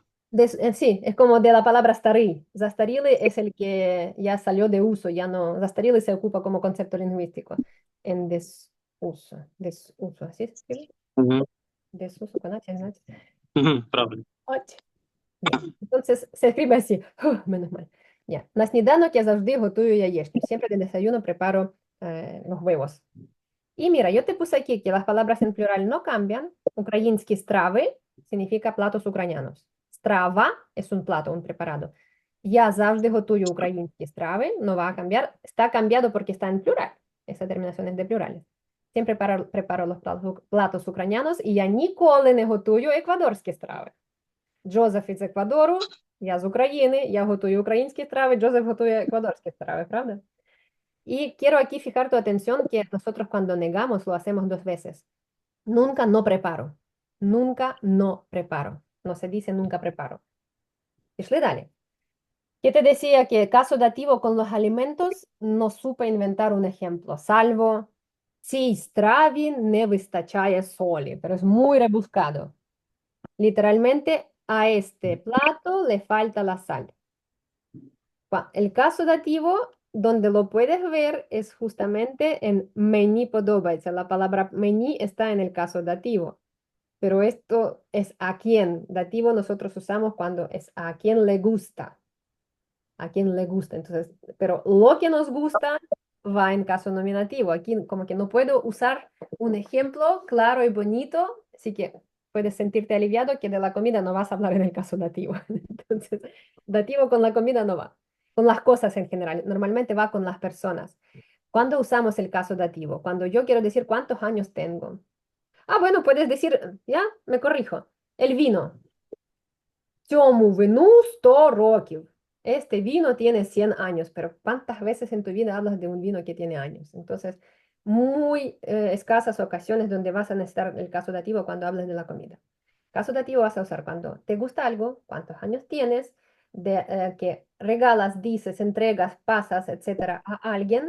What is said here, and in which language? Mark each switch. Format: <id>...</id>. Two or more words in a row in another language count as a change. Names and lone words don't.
<es>Sí, es como de la palabra staril. Zastarile es el que ya salió de uso, ya no. Zastarile se ocupa como concepto lingüístico. En desuso. Desuso, ¿así se escribe? Ujú, Desuso con H, ¿no?</es> <uk>ujú, правильно.</uk> <es>H. Bien. Entonces se escribe así. Menos mal. Ya.</es> <uk>На сніданок я завжди готую яєчню.</uk> <es>Siempre de desayuno preparo los huevos. Y mira, yo te puse aquí que las palabras en plural no cambian.</es> <uk>Украинские стравы</uk> <es>significa platos ucranianos. Strava es un plato, un preparado.</es> <uk>Я завжди готую українські страви,</uk> <es>no va a cambiar. Está cambiado porque está en plural. Esa terminación es de plurales. Siempre preparo los platos ucranianos</es> <uk>і я ніколи не готую еквадорські страви. Джозеф із Еквадору, я з України, я готую українські страви, Джозеф готує еквадорські страви, правда?</uk> <es>Y quiero aquí fijar tu atención que nosotros cuando negamos lo hacemos dos veces. Nunca no preparo. Nunca no preparo. No se dice nunca preparo.</es> <uk>Пішли далі.</uk> <es>¿Qué te decía que caso dativo con los alimentos no supe inventar un ejemplo, salvo</es> <uk>цій страві не вистачає солі,</uk> <es>pero es muy rebuscado. Literalmente, a este plato le falta la sal. El caso dativo, donde lo puedes ver, es justamente en</es> <uk>мені подобається.</uk> <es>La palabra мені está en el caso dativo. Pero esto es a quién. Dativo nosotros usamos cuando es a quien le gusta. A quien le gusta. Entonces, pero lo que nos gusta va en caso nominativo. Aquí como que no puedo usar un ejemplo claro y bonito, así que puedes sentirte aliviado que de la comida no vas a hablar en el caso dativo. Entonces, dativo con la comida no va. Con las cosas en general. Normalmente va con las personas. ¿Cuándo usamos el caso dativo? Cuando yo quiero decir cuántos años tengo. Ah, bueno, puedes decir, ya, me corrijo. El vino.</es> <uk>Цьому вину 100 років.</uk> <es>Este vino tiene 100 años, pero ¿cuántas veces en tu vida hablas de un vino que tiene años? Entonces, muy escasas ocasiones donde vas a necesitar el caso dativo cuando hablas de la comida. Caso dativo vas a usar cuando te gusta algo, cuántos años tienes, que regalas, dices, entregas, pasas, etcétera, a alguien.</es>